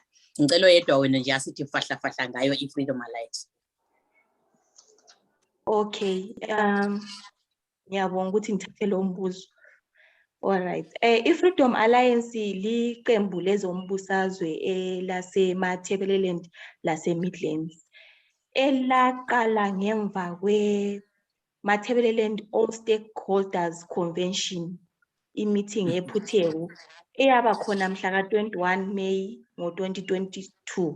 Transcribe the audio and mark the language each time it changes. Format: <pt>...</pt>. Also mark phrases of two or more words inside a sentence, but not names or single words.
<nd>Ngicelo yedwa wena nje asithi fahla ngayo iFreedom Alliance. Okay, ngiyabonga ukuthi ngithathe lo mbuzo.</nd> <en>All right.</en> <nd>iFreedom Alliance liqembu lezombusazwe lasemathebeleni lase-Midlands. Elaqala ngemva kwe-Mathebeleland All Stakeholders Convention, i-meeting ePhuthego eyaba khona mhla ka-21 May ngo-2021.</nd>